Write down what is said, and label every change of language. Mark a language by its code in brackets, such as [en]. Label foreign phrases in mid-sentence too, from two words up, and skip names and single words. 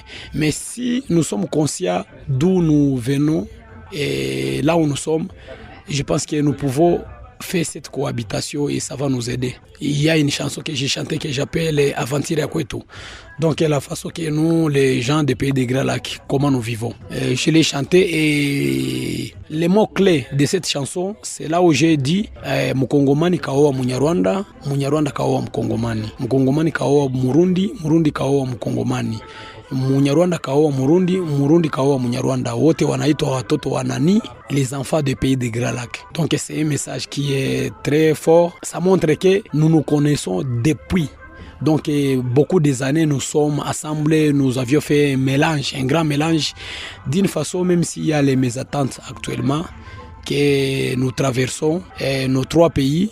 [fr] Mais si nous sommes conscients d'où nous venons et là où nous sommes, je pense que nous pouvons faire cette cohabitation et ça va nous aider. Il y a une chanson que j'ai chantée que j'appelle Aventure à Kwetu. Donc la façon que nous, les gens des pays des Grands Lacs, comment nous vivons. Je l'ai chantée et les mots clés de cette chanson, c'est là où j'ai dit [sw] Mukongomani kaoa Munyarwanda, Munyarwanda kaoa Mukongomani, Mukongomani kaoa Murundi, Murundi kaoa Mukongomani. Munyarwanda kaoa Murundi, Murundi kaoa Munyarwanda. Wote wanaitwa watoto wa nani? [fr] Les enfants des pays des Grands Lacs. Donc c'est un message qui est très fort. Ça montre que nous nous connaissons depuis. Donc beaucoup des années nous sommes assemblés, nous avions fait un mélange, un grand mélange, d'une façon même s'il y a les mésattentes actuellement que nous traversons nos trois pays.